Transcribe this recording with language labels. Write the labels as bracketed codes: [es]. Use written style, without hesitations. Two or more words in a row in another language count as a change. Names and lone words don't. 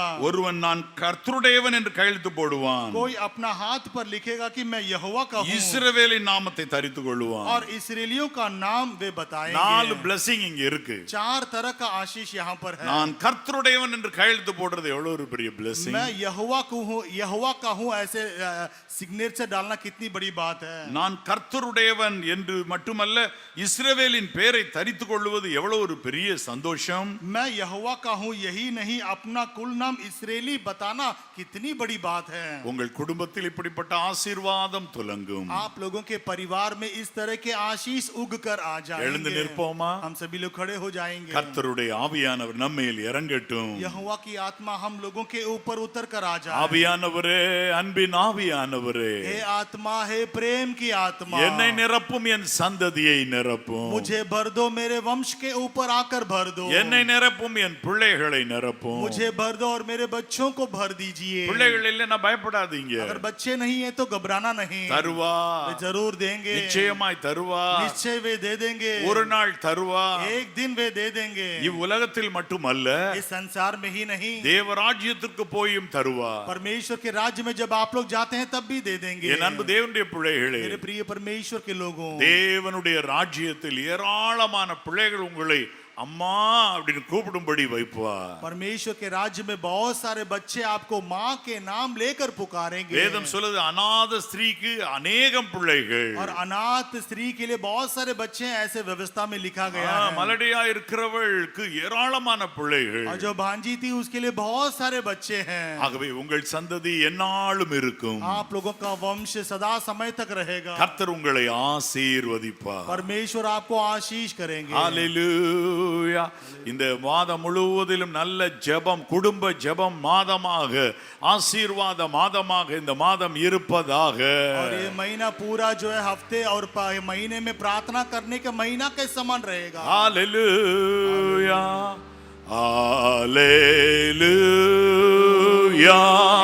[ta] ஒருவன் நான் கர்த்தருடையவன் என்று கையெழுத்து போடுவான், [hi] कोई अपना हाथ पर लिखेगा कि मैं यहोवा का हूँ, [ta] இஸ்ரவேலின் நாமத்தை தரித்துக் கொள்ளுவான். [hi] और इसराइलियों का नाम वे 4 बताएंगे। [ta] blessing இங்க இருக்கு. [hi] 4 तरह का आशीष यहाँ पर है। [ta] நான் கர்த்தருடையவன் என்று கையெழுத்து போடுறது எவ்வளவு ஒரு பெரிய blessing. [hi] मैं यहोवा का हूँ ऐसे सिग्नेचर डालना कितनी बड़ी बात है। [ta] நான் கர்த்தருடையவன் என்று மட்டுமல்ல, இஸ்ரவேலின் பெயரை தரித்துக் கொள்வது எவ்வளவு ஒரு பெரிய சந்தோஷம். [hi] मैं यहोवा का हूँ यही नहीं अपना कुल नाम इस्राएली बताना कितनी बड़ी बात है। [ta] உங்கள் குடும்பத்தில் இப்படிப்பட்ட ஆசீர்வாதம் துலங்கும். [hi] आप लोगों के परिवार में इस तरह के आशीष उग कर आ [ta] எழுந்து [hi] जाएंगे। [ta] நிற்போமா? [hi] हम सभी लोग खड़े हो जाएंगे। [ta] கர்த்தருடைய ஆவியானவர் நம்மேல் இறங்கட்டும். [hi] यहोवा की आत्मा हम लोगों के ऊपर उतर कर आ जाए। [ta] ஆவியானவரே, அன்பின் ஆவியானவரே, [hi] हे आत्मा, हे प्रेम की आत्मा, [ta] என்னை நிரப்பும், என் சந்ததியை நிரப்பும். [hi] मुझे भर दो, मेरे वंश के ऊपर आकर कर भर दो, [ta] என்னை நிரப்பும், என் பிள்ளைகளை நிரப்பும். [hi] मुझे भर दो और मेरे बच्चों को भर दीजिए। [ta] பிள்ளைகள் இல்லைன்னா பயப்படாதீங்க. [hi] अगर बच्चे नहीं है तो घबराना नहीं, [ta] தருவா, [hi] वे जरूर देंगे, [ta] நிச்சயமாய் தருவா, [hi] निश्चय वे दे देंगे, [ta] ஒரு நாள் தருவா. [hi] एक दिन वे दे देंगे। [ta] இவ்வுலகத்தில் மட்டுமல்ல, [hi] इस संसार में ही नहीं, [ta] தேவராஜ்யத்திற்கு போயும் தருவா. [hi] परमेश्वर के राज्य में जब आप लोग जाते हैं तब भी दे देंगे। [ta] என் அன்பு தேவனுடைய பிள்ளைகளே, [hi] मेरे प्रिय परमेश्वर के लोगों, [ta] தேவனுடைய ராஜ்யத்தில் ஏராளமான பிள்ளைகள் உங்களை அம்மா அப்படின்னு கூப்பிடும்படி வைப்பா. [hi] परमेश्वर के राज्य में बहुत सारे बच्चे आपको माँ के नाम लेकर पुकारेंगे। [ta] வேதம் சொல்லுது, அநாத ஸ்திரீக்கு அநேகம் பிள்ளைகள். [hi] और अनाथ स्त्री के लिए बहुत सारे बच्चे हैं, ऐसे व्यवस्था में लिखा गया है। [ta] மலடியா இருக்கிறவளுக்கு ஏராளமான பிள்ளைகள். [hi] और जो भांजी थी उसके लिए बहुत सारे बच्चे हैं। [ta] ஆகவே உங்கள் சந்ததி எந்நாளும் இருக்கும். [hi] आप लोगों का वंश सदा समय तक रहेगा। [ta] கர்த்தர் உங்களை ஆசீர்வதிப்பார். [hi] परमेश्वर आपको आशीष करेंगे। [ta] ஹalleluya. இந்த மாதம் முழுவதிலும் நல்ல ஜெபம், குடும்ப ஜெபம் மாதமாக, ஆசீர்வாத மாதமாக இந்த மாதம் இருப்பதாக. [hi] और ये महीना पूरा जो है हफ्ते और महीने में प्रार्थना करने के महीना के समान रहेगा। [ta] ஹalleluya, ஹalleluya.